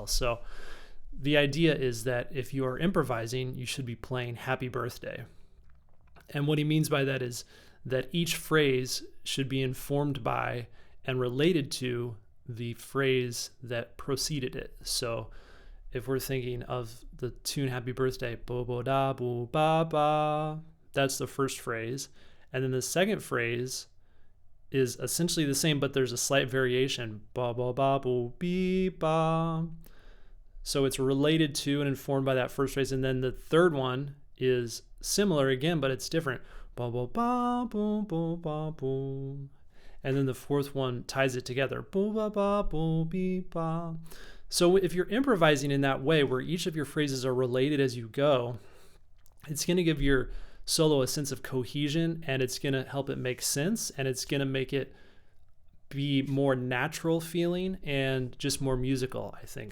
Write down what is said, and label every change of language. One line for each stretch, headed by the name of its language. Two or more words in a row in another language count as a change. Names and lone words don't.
English: So the idea is that if you are improvising, you should be playing Happy Birthday. And what he means by that is that each phrase should be informed by and related to the phrase that preceded it. So if we're thinking of the tune Happy Birthday, bo bo da bo ba ba, that's the first phrase. And then the second phrase is essentially the same, but there's a slight variation, ba ba ba bo be ba. So it's related to and informed by that first phrase. And then the third one is similar again, but it's different. Ba ba ba boom boom ba boom. And then the fourth one ties it together. Bo ba ba bo be ba. So if you're improvising in that way, where each of your phrases are related as you go, it's going to give your solo a sense of cohesion, and it's going to help it make sense, and it's going to make it be more natural feeling and just more musical, I think.